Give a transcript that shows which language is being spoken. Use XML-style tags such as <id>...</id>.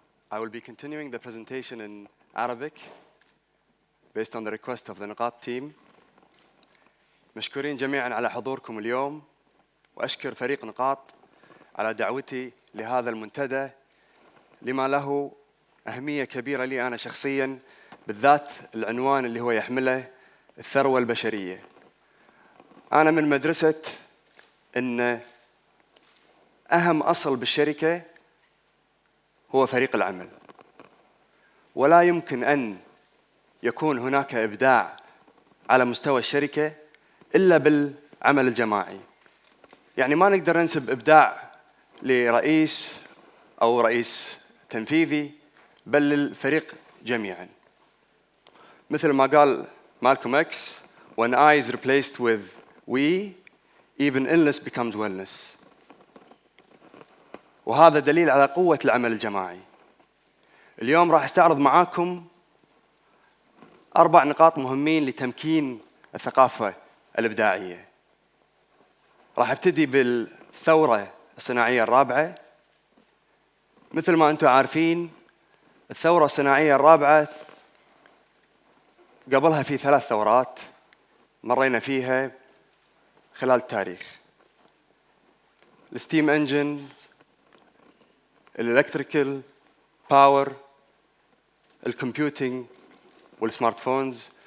<en>I will be continuing the presentation in Arabic based on the request of the نقاط team.</en> <ar>مشكورين جميعاً على حضوركم اليوم، وأشكر فريق نقاط على دعوتي لهذا المنتدى لما له أهمية كبيرة لي أنا شخصياً، بالذات العنوان اللي هو يحمله الثروة البشرية. أنا من مدرسة أن أهم أصل بالشركة هو فريق العمل، ولا يمكن أن يكون هناك إبداع على مستوى الشركة إلا بالعمل الجماعي. يعني ما نقدر ننسب إبداع لرئيس أو رئيس تنفيذي، بل للفريق جميعاً. مثل ما قال مالكوم إكس:</ar> <en>When I is replaced with we, even illness becomes wellness.</en> <ar>وهذا دليل على قوة العمل الجماعي. اليوم راح استعرض معاكم 4 نقاط مهمين لتمكين الثقافة الإبداعية. راح ابتدي بالثورة الصناعية الرابعة. مثل ما أنتم عارفين، الثورة الصناعية الرابعة قبلها في 3 ثورات مرينا فيها خلال التاريخ: الستيم انجن، الالكتريكال باور، الكمبيوتينج، والسمارت فونز.</ar>